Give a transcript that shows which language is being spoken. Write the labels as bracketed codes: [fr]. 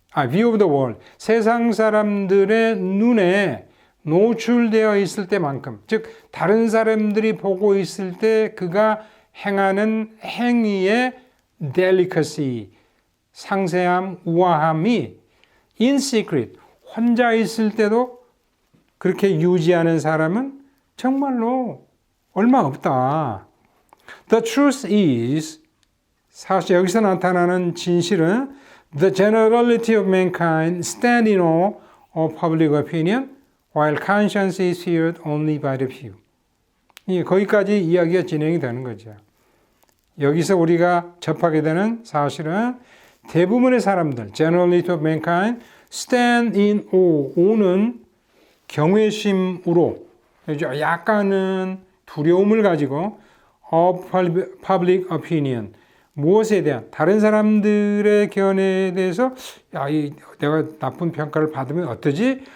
[en] view of the world, [ko] 세상 사람들의 눈에 노출되어 있을 때만큼, 즉 다른 사람들이 보고 있을 때 그가 행하는 행위의 delicacy, 상세함, 우아함이 [en] in secret, [ko] 혼자 있을 때도 그렇게 유지하는 사람은 정말로 얼마 없다. [en] The truth is, [ko] 사실 여기서 나타나는 진실은 [en] the generality of mankind stand in awe of public opinion while conscience is feared only by the few. [ko] 거기까지 이야기가 진행이 되는 거죠. 여기서 우리가 접하게 되는 사실은 대부분의 사람들, [en] generality of mankind stand in awe, [ko] o는 경외심으로 약간은 두려움을 가지고 [en] of public opinion, [ko] 무엇에 대한 다른 사람들의 견해에 대해서 내가 나쁜 평가를 받으면 어떠지?